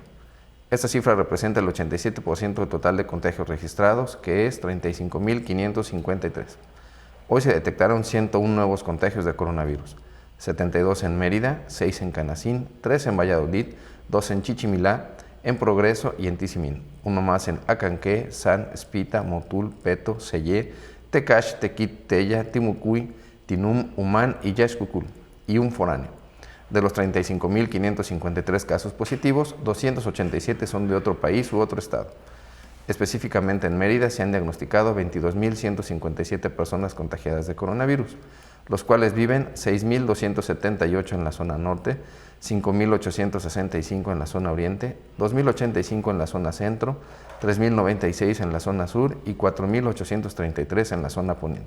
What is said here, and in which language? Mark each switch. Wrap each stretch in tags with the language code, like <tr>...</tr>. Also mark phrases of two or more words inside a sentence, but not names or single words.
<es>Esta cifra representa el 87% del total de contagios registrados, que es 35.553. Hoy se detectaron 101 nuevos contagios de coronavirus, 72 en Mérida, 6 en Canacín, 3 en Valladolid, 2 en Chichimilá, en Progreso y en Tizimín, uno más en Acanqué, San, Espita, Motul, Peto, Sellé, Tecash, Tequit, Tella, Timucuy, Tinum, Humán y Yaxcucul, y un foráneo. De los 35.553 casos positivos, 287 son de otro país u otro estado. Específicamente en Mérida se han diagnosticado 22.157 personas contagiadas de coronavirus, los cuales viven 6.278 en la zona norte, 5.865 en la zona oriente, 2.085 en la zona centro, 3.096 en la zona sur y 4.833 en la zona poniente.</es>